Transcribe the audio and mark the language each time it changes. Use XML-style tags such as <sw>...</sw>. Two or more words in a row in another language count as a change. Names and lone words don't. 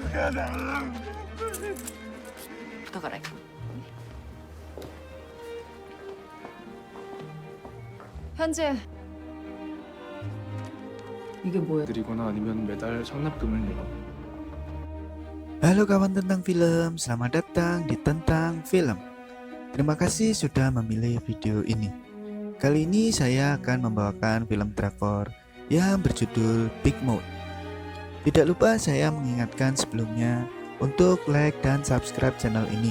<ko>부탁하라. 현재 이게 뭐야? 드리거나 아니면 매달 상납금을 내요.</ko> <id>Halo kawan tentang film, selamat datang di Tentang Film. Terima kasih sudah memilih video ini. Kali ini saya akan membawakan film drakor yang berjudul Big Mouth. Tidak lupa saya mengingatkan sebelumnya untuk like dan subscribe channel ini.</id>